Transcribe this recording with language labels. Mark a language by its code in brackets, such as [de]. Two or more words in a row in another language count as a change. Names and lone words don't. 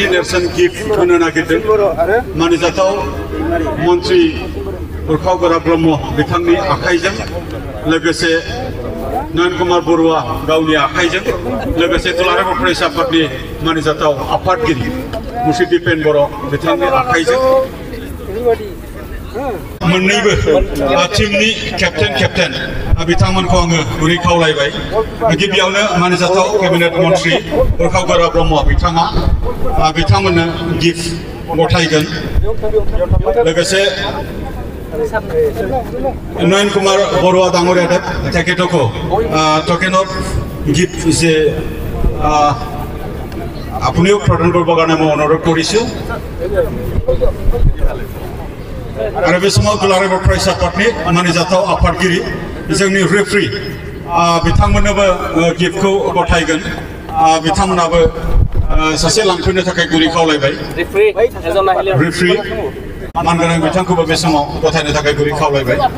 [brx] नेरसोन गिफ्ट होनो नागिरदों मानिजाथाव मन्त्रि उरखाव गोरा ब्रह्म बिथांनि आखाइजों लोगोसे नयन कुमार बरुवा गावनि आखाइजों लोगोसे दुलाराय फरायसा आफादनि मानिजाथाव आफादगिरि मुश्री दिपेन बर' बिथांनि आखाइजों मोननैबो टीमनि केप्टेन बिथांमोनखौ आङो गुरै खावलायबाय। गिबियावनो मानिजाथाव केबिनेट मन्त्रि उरखाव गोरा ब्रह्म बिथाङा बिथांमोननो गिफ्ट गथायगोन लोगोसे नयन कुमार बरुवा [as] डाঙৰীয়া তেখেতকো [en] token of gift [as] যে আপুনিও প্ৰদান কৰিবৰ কাৰণে মই অনুৰোধ কৰিছোঁ। [brx] आरो बे समाव दुलाराय फरायसा आफादनि मानिजाथाव आफादगिरि जोंनि रेफ्रि बिथांमोननोबो गिफ्टखौ गथायगोन बिथांमोनाबो सासे लांफैनो थाखाय गुरै खावलायबाय। रेफ्रि मानगोनां बिथांखौबो बे समाव गथायनो थाखाय गुरै खावलायबाय।